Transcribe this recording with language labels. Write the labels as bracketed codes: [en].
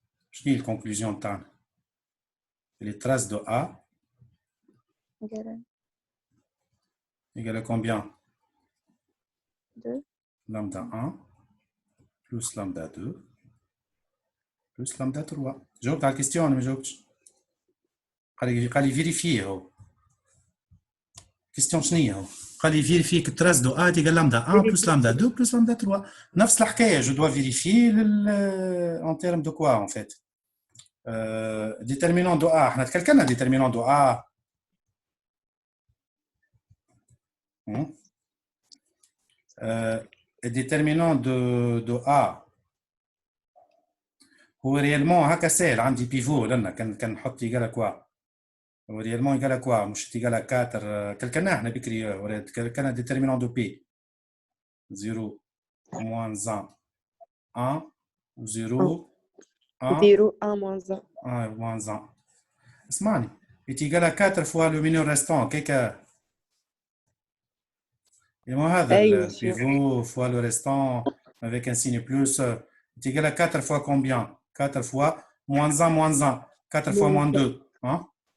[ar] شنو هي الكونكلوزيون تاعنا؟ لي تراس دو A [fr] égale à combien? 2. Lambda 1 plus lambda 2 plus lambda 3. [ar] جاوبت على الكيستيون ولا ما جاوبتش؟ قال لي فيريفيه هو. كيستيون شنو هي هو؟ قال لي فيريفي [fr] que trace de A égale lambda 1 plus lambda 2 plus lambda 3. [ar] نفس الحكايه [fr] je dois vérifier en termes de quoi en fait? Déterminant de A [ar] احنا تكلمنا [fr] déterminant de A. [ar] Déterminant de A هو réellement هكا سهل عندي بيفو لنا كان نحط يقال كوا هو réellement يقال كوا مش يقال 4 كلكنا احنا بكري كان [fr] déterminant de P [ar] 0 moins 1 1 و 0 1 0 1 moins 1 [fr] moins 1 [ar] اسمعني [fr] est égal à 4 fois le mineur restant كيكا et moi هذا le pivot fois le restant avec un signe plus est égal à 4 fois combien? 4 fois moins 1 moins 1 4 fois moins 2 hein?